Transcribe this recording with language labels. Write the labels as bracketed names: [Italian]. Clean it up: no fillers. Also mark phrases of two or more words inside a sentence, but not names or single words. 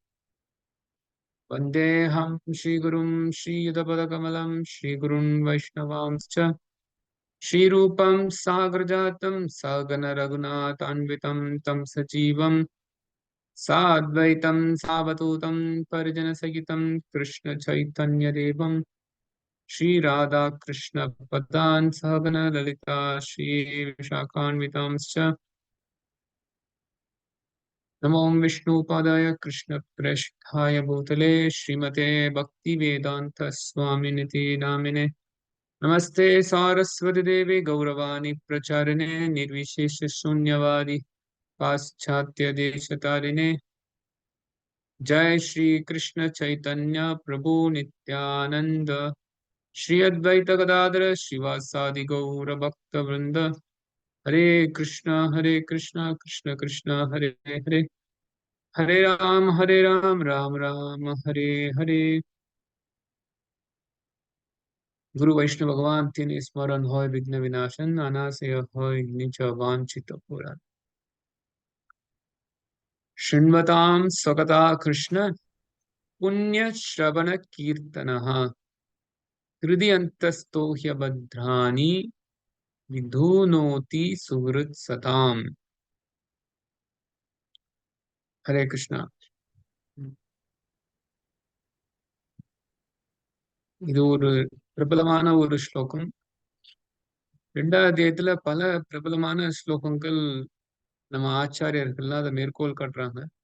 [Sanskrit] वन्देऽहं श्रीगुरुं श्रीयुतपदकमलं श्रीगुरून् वैष्णवांश्च श्रीरूपं साग्रजातं सहगण रघुनाथान्वितं तं सजीवम् साद्वैतं सावधूतं परिजनसहितं कृष्ण चैतन्यदेवं श्री राधा कृष्ण पादान् सहगण ललिता श्री विशाखान्वितांश्च. नमो विष्णुपादाय कृष्ण प्रेष्ठाय भूतले श्रीमते भक्ति वेदान्त स्वामिन्निति नामिने. नमस्ते सारस्वती देवी गौरवाणी प्रचारिणे निर्विशेष शून्यवादी पाश्चात्य देशतारिणे. जय श्री कृष्ण चैतन्य प्रभु नित्यानंद श्री अद्वैत गदाधर श्रीवासादि गौर भक्त वृंद. हरे कृष्ण कृष्ण कृष्ण हरे हरे हरे राम राम राम हरे हरे. [Bangla] গুরু বৈষ্ণব ভগবান তিনি স্মরণ হয় বিঘ্ন বিনাশন অনাসয় হয় নিজ বাঞ্ছিত পূরণ. [Sanskrit] शृण्वतां स्वकथा कृष्ण पुण्य श्रवण कीर्तनः हृदि अंतस्तो ह्यभद्राणि विधुनोति सुहृत् सताम्. हरे कृष्णा. [Tamil] இது ஒரு பிரபலமான ஒரு ஸ்லோகம். 2வது அத்தியாயத்துல பல பிரபலமான ஸ்லோகங்கள் நம்ம ஆச்சாரியர்கள் அதை மேற்கோள் காட்டுறாங்க.